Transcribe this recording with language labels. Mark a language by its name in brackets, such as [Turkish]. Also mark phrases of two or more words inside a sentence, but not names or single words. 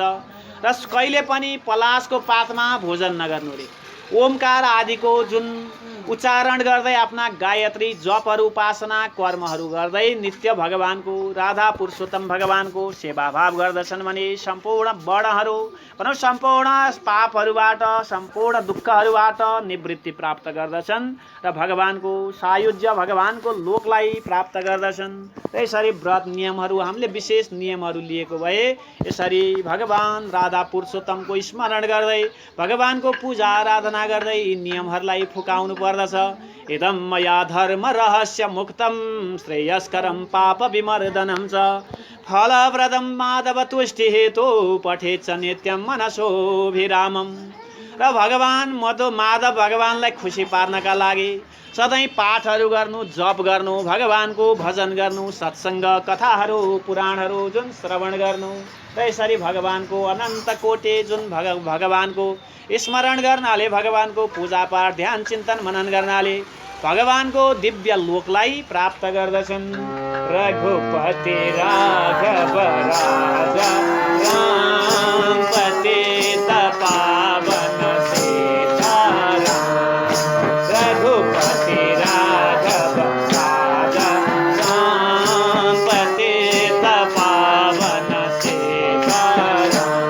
[Nepali] र कहिले पनि पलासको पातमा भोजन नगर्नु रे ओमकार आदिको जुन उच्चारण गर्दै आफ्ना गायत्री जपहरू उपासना कर्महरू गर्दै नित्य भगवानको राधा पुरुषोत्तम भगवानको सेवाभाव गर्दछन् भने सम्पूर्ण वर्णहरू भनौँ सम्पूर्ण पापहरूबाट सम्पूर्ण दुःखहरूबाट निवृत्ति प्राप्त गर्दछन् र भगवानको सायुज्य भगवानको लोकलाई प्राप्त गर्दछन्। यसरी व्रत नियमहरू हामीले विशेष नियमहरू लिएको भए यसरी भगवान राधा पुरुषोत्तमको स्मरण गर्दै भगवानको पूजा आराधना गर्दै यी नियमहरूलाई फुकाउनु पर्दछ। [Sanskrit] इदं मया धर्म रहस्य मुक्तं श्रेयस्करं पाप विमर्दनं च फलप्रदं माधव तुष्टि हेतु पठेत् च नित्यं मनसोभिरामम्। [Nepali] र भगवान माधव भगवानलाई खुसी पार्नका लागि सधैँ पाठहरू गर्नु जप गर्नु भगवानको भजन गर्नु सत्सङ्ग कथाहरू पुराणहरू जुन श्रवण गर्नु र यसरी भगवानको अनन्त कोटि जुन भगवानको स्मरण गर्नाले भगवानको पूजापाठ ध्यान चिन्तन मनन गर्नाले भगवानको दिव्य लोकलाई प्राप्त गर्दछन्। [Hindi] रघुपति राघव राजा राम पतित पावन सीताराम। रघुपति राघव राजा राम पतित पावन सीताराम।